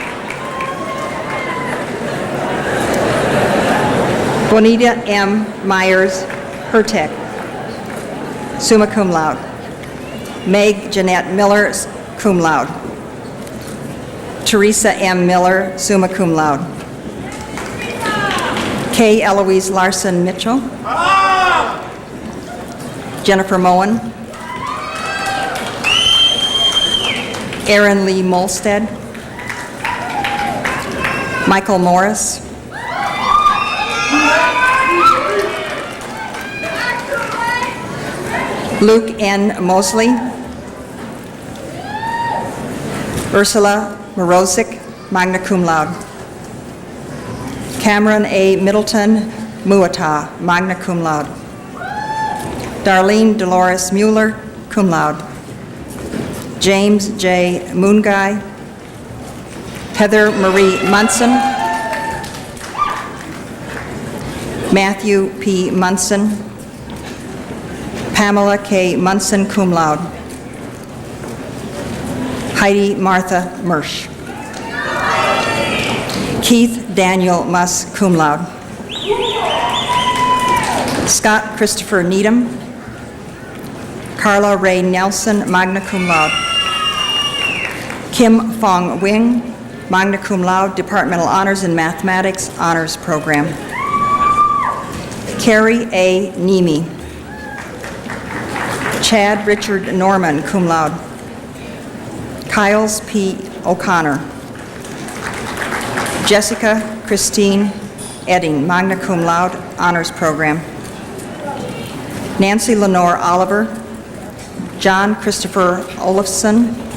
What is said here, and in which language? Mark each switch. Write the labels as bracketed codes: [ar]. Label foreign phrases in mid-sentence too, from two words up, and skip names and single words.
[en] Bonita M. Myers Hertek, [la] summa cum laude. [en] Meg Jeanette Miller, [la] cum laude. [en] Teresa M. Miller, [la] summa cum laude. [en] K. Eloise Larson Mitchell. Jennifer Moen. Aaron Lee Molstead. Michael Morris. Luke N. Mosley. Ursula Morozic, [la] magna cum laude. [en] Cameron A. Middleton Muata, [la] magna cum laude. [en] Darlene Dolores Mueller, [la] cum laude. [en] James J. Moonguy. Heather Marie Munson. Matthew P. Munson. Pamela K. Munson, [la] cum laude. [en] Heidi Martha Mersch. Keith Daniel Muss, [la] cum laude. [en] Scott Christopher Needham. Carla Ray Nelson, [la] magna cum laude. [en] Kim Fong Wing, [la] magna cum laude, [en] Departmental Honors in Mathematics Honors Program. Carrie A. Nemi. Chad Richard Norman, [la] cum laude. [en] Kyles P. O'Connor. Jessica Christine Edding, [la] magna cum laude, [en] Honors Program. Nancy Lenore Oliver. John Christopher Olafson.